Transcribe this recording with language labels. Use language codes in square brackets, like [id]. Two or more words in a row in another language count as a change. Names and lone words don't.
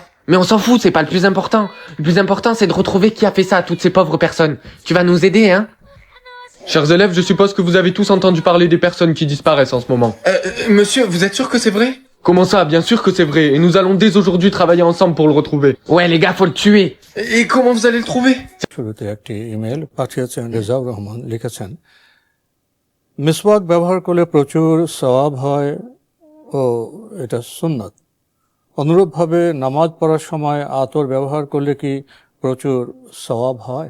[fr] Mais on s'en fout, c'est pas le plus important. Le plus important, c'est de retrouver qui a fait ça à toutes ces pauvres personnes. Tu vas nous aider, hein? Chers élèves, je suppose que vous avez tous entendu parler des personnes qui disparaissent en ce moment. Monsieur, vous êtes sûr que c'est vrai? Comment ça? Bien sûr que c'est vrai, et nous allons dès aujourd'hui travailler ensemble pour le retrouver. Ouais, les gars, faut le tuer. Et comment vous allez le trouver? [bn] শুরুতে একটি ইমেল পাঠিয়েছেন রেজাউর রহমান লিখেছেন মিসওয়াক ব্যবহার করলে প্রচুর সওয়াব হয় ও এটা সুন্নাত অনুরূপভাবে নামাজ পড়ার সময় আতর ব্যবহার করলে কি প্রচুর সওয়াব হয়